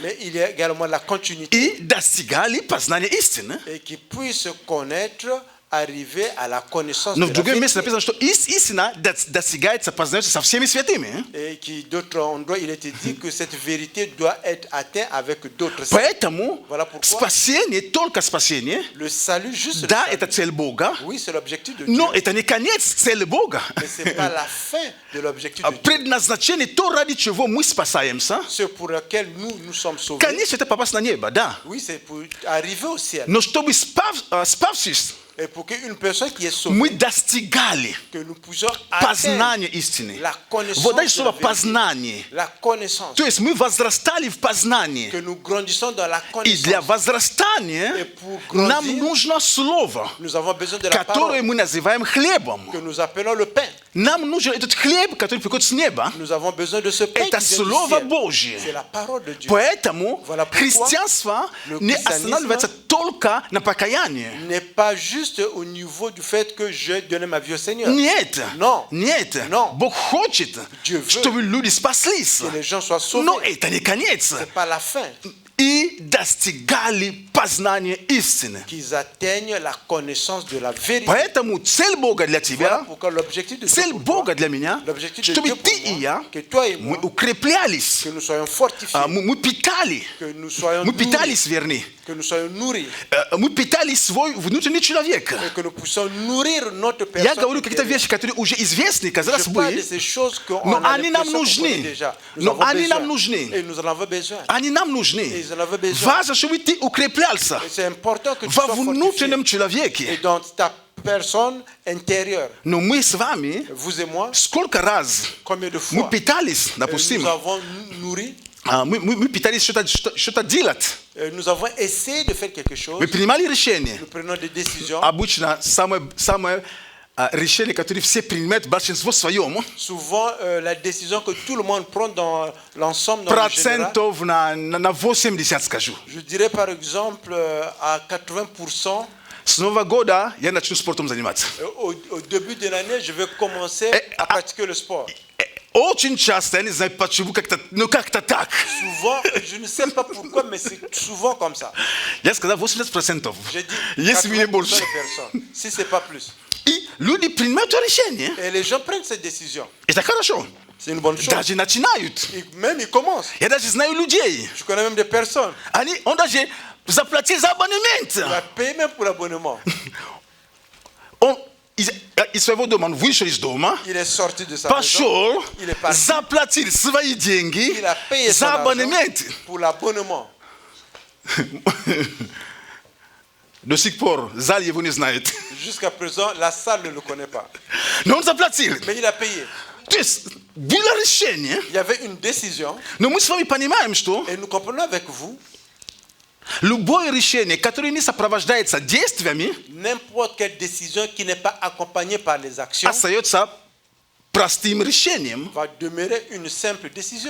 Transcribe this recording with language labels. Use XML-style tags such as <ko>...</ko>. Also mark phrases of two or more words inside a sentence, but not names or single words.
<fr>Mais il y a également la continuité</fr> <ru>и достигали познания истины.</ru> <fr>et qui puisse connaître, arriver à la connaissance</fr> <ru>Но</ru> <fr>de</fr> <ru>в</ru> <fr>la</fr> <ru>другом месте</ru> <fr>vérité.</fr> <ru>написано, что истина достигается, познается со всеми святыми.</ru> <fr>Et qui d'autres endroits, il était dit que cette vérité doit être atteinte avec d'autres saints.</fr> <ru>Поэтому</ru> <fr>Voilà pourquoi</fr> <ru>спасение, только спасение,</ru> <fr>le salut, juste le</fr> <ru>да,</ru> <fr>salut.</fr> <ru>это цель Бога,</ru> <fr>Oui, c'est l'objectif de Dieu.</fr> <ru>но это не конец цели Бога.</ru> <fr>Mais ce n'est pas la fin de l'objectif de Dieu.</fr> <ru>Предназначение, то, ради чего мы спасаемся,</ru> <fr>Ce pour lequel nous sommes sauvés.</fr> <ru>конечно, это попасть на небо, да.</ru> <fr>Oui, c'est pour arriver au ciel.</fr> <ru>Но чтобы спавшись,</ru> <fr>Et pour qu'une personne qui est sauvée,</fr> <ru>мы достигали</ru> <fr>que nous puissions atteindre</fr> <ru>познания истины.</ru> <fr>la connaissance</fr> <ru>Вот</ru> <fr>de</fr> <ru>дальше</ru> <fr>la</fr> <ru>слово</ru> <fr>vérité.</fr> <ru>познание.</ru> <fr>La connaissance.</fr> <ru>То есть мы возрастали в познании.</ru> <fr>Que nous grandissons dans la</fr> <ru>И для</ru> <fr>connaissance.</fr> <ru>возрастания</ru> <fr>Et pour grandir,</fr> <ru>нам нужно слово,</ru> <fr>nous avons besoin de la</fr> <ru>которое</ru> <fr>parole</fr> <ru>мы называем хлебом.</ru> <fr>que nous appelons le pain.</fr> <ru>Нам нужен этот хлеб, который приходит с неба.</ru> <fr>Nous avons besoin de ce pain</fr> <ru>Это</ru> <fr>qui vient du</fr> <ru>Слово</ru> <fr>ciel.</fr> <ru>Божье.</ru> <fr>C'est la parole de Dieu.</fr> <ru>Поэтому</ru> <fr>Voilà pourquoi</fr> <ru>христианство</ru> <fr>le</fr> <ru>не</ru> <fr>christianisme</fr> <ru>останавливается только на покаянии.</ru> <fr>N'est pas juste au niveau du fait que je donne ma vie au Seigneur.</fr> <ru>Нет,</ru> <fr>Non.</fr> <ru>нет.</ru> <fr>Non.</fr> <ru>Бог хочет,</ru> <fr>Dieu veut</fr> <ru>чтобы люди спаслись.</ru> <fr>que les gens soient sauvés.</fr> <ru>Но это не конец.</ru> <fr>C'est pas la fin.</fr> <ru>И достигали познания истины.</ru> <fr>Qu'ils atteignent la connaissance de la vérité.</fr> <ru>Поэтому цель Бога для</ru> <fr>Voilà</fr> <ru>тебя,</ru> <fr>pourquoi l'objectif de Dieu</fr> <ru>цель</ru> <fr>pour toi,</fr> <ru>Бога для меня,</ru> <fr>l'objectif de</fr> <ru>чтобы</ru> <fr>Dieu</fr> <ru>ты</ru> <fr>pour</fr> <ru>и</ru> <fr>moi,</fr> <ru>я,</ru> <fr>que toi et</fr> <ru>мы</ru> <fr>moi,</fr> <ru>укреплялись,</ru> <fr>que nous soyons fortifiés,</fr> <ru>мы питали,</ru> <fr>que nous soyons</fr> <ru>мы</ru> <fr>nourris,</fr> <ru>питались, вернее,</ru> <fr>que nous soyons nourris,</fr> <ru>мы питали свой внутренний человек.</ru> <fr>et que nous puissions nourrir notre</fr> <ru>Я</ru> <fr>personne.</fr> <ru>говорю какие-то вещи, которые уже известны, казалось</ru> <fr>Je parle de</fr> <ru>бы,</ru> <fr>ces choses qu'on</fr> <ru>но</ru> <fr>a</fr> <ru>они нам</ru> <fr>l'impression qu'on</fr> <ru>нужны.</ru> <fr>connaît déjà. Nous</fr> <ru>Но</ru> <fr>avons</fr> <ru>они</ru> <fr>besoin.</fr> <ru>нам нужны.</ru> <fr>Et nous en avons besoin.</fr> <ru>Они нам нужны.</ru> <fr>Ils en avaient besoin.</fr> <ru>Важно, чтобы ты укреплялся</ru> <fr>Et c'est important que tu</fr> <ru>во</ru> <fr>sois</fr> <ru>внутреннем</ru> <fr>fortifié. Et</fr> <ru>человеке.</ru> <fr>dans ta personne intérieure,</fr> <ru>Но мы с вами</ru> <fr>vous et moi,</fr> <ru>сколько раз</ru> <fr>combien de</fr> <ru>мы</ru> <fr>fois</fr> <ru>питались, допустим,</ru> <fr>nous avons nourri,</fr> <ru>мы питались что-то делать.</ru> <fr>nous avons essayé de faire quelque chose,</fr> <ru>Мы принимали решения.</ru> <fr>nous prenons des décisions.</fr> <ru>Обычно самое решение, которое все принимают, большинство своем,</ru> <fr>Souvent, la décision que tout le monde prend dans l'ensemble, dans le général,</fr> <ru>процентов на 80, скажу.</ru> <fr>je dirais par exemple à 80%,</fr> <ru>С Нового года я начну спортом заниматься.</ru> <fr>au début de l'année, je vais commencer à pratiquer le sport.</fr> <ru>Очень часто, я не знаю почему, как-то так.</ru> <fr>Souvent, je ne sais pas pourquoi, mais c'est souvent comme ça.</fr> <ru>Я сказал 80%.</ru> <fr>J'ai dit</fr> <ru>Если не</ru> <fr>80%</fr> <ru>больше.</ru> <fr>de personnes, si ce n'est pas plus.</fr> <ru>И люди принимают решение.</ru> <fr>Et les gens prennent cette décision.</fr> <ru>Это хорошо.</ru> <fr>C'est une bonne chose.</fr> <ru>Даже начинают.</ru> <fr>Et même ils commencent.</fr> <ru>Я даже знаю людей.</ru> <fr>Je connais même des personnes.</fr> <ru>Он даже заплатил за абонемент.</ru> <fr>Il a payé même pour l'abonnement.</fr> <ru>Он из своего дома вышел из дома,</ru> <fr>Il est sorti de sa maison.</fr> <ru>пошел,</ru> <fr>Il est parti.</fr> <ru>заплатил свои деньги</ru> <fr>Il a payé son</fr> <ru>за</ru> <fr>argent</fr> <ru>абонемент.</ru> <fr>pour l'abonnement.</fr> <ru>До сих пор зал его не знает.</ru> <fr>Jusqu'à présent, la salle ne le connaît pas.</fr> <ru>Но он заплатил.</ru> <fr>Mais il a payé.</fr> <ru>То есть было решение,</ru> <fr>Il y avait une décision.</fr> <ru>но мы с вами понимаем, что</ru> <fr>Et nous comprenons avec vous</fr> <ru>Любое решение, которое не сопровождается действиями,</ru> <fr>N'importe quelle décision qui n'est pas accompagnée par les actions</fr> <ru>остается простым решением,</ru> <fr>va demeurer une simple décision.</fr>